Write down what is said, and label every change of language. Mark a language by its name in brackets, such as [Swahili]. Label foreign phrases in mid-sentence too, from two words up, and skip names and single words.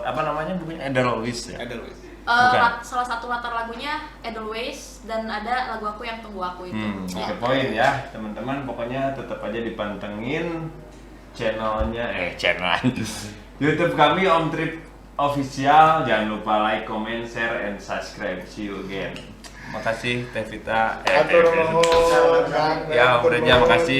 [Indonesian] Apa namanya bukunya? Edelweiss ya. Edelweiss. Bukan. Salah satu latar lagunya Edelweiss dan ada lagu aku yang tunggu aku itu. Kepoin ya, teman-teman. Pokoknya tetap aja dipantengin channelnya, YouTube kami Om Trip Official. Jangan lupa [English] like, comment, share, and subscribe. See you again. [Indonesian] Makasih Teh Vita. [Sundanese] Atur nuhun. [Indonesian] Ya, udah aja makasih.